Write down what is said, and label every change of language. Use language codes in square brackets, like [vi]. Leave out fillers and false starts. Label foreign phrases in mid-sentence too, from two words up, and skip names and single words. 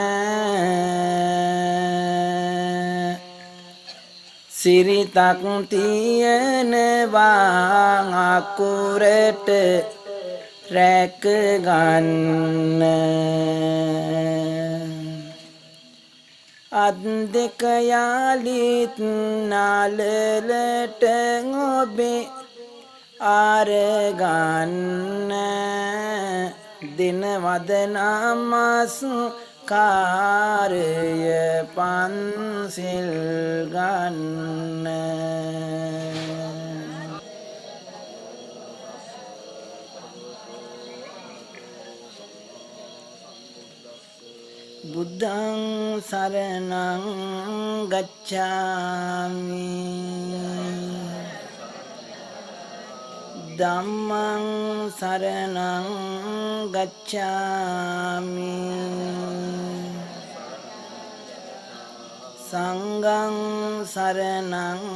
[si] සිරිතක් තියෙනවා අකුරට රැක ගන්න අත් දෙක යාලිත් නාලලට ඔබේ අරගන්න දිනවද නමස් කාර්ය පන්සිල් ගන්න [pi] බුද්ධං සරණං ගච්ඡාමි ධම්මං සරණං ගච්ඡාමි සංඝං සරණං